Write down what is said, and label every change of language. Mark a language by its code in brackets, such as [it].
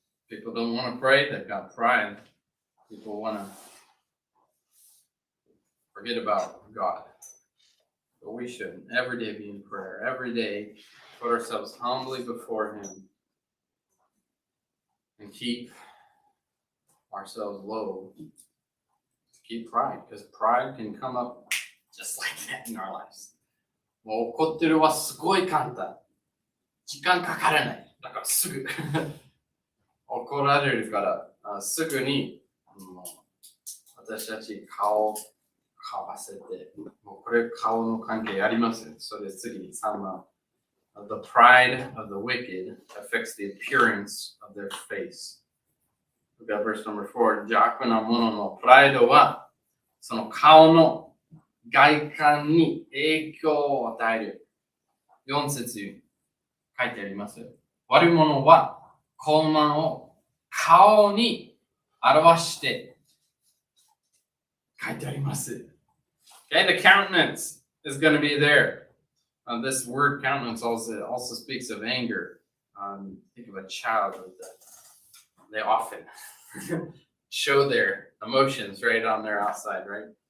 [en] People don't want to pray. They've got pride. People want to forget about God. But we shouldn't. Every day be in prayer. Every day put ourselves humbly before Him and keep ourselves low. Keep pride, because pride can come up just like that in our lives. [ja] もう怒ってるはすごい簡単。時間かからない。だからすぐ怒られるからすぐに私たち顔かわせて、もうこれ顔の関係あります。それ次に3番。 [en] The pride of the wicked affects the appearance of their face. Look at verse number 4. [ja] 邪悪な者のプライドはその顔の外観に影響を与える。 4節書いてあります。悪者は傲慢を顔に表して書いてあります。 [en] Okay, the countenance is going to be there. This word countenance also speaks of anger. Think of a child with that. They often show their emotions right on their outside, right?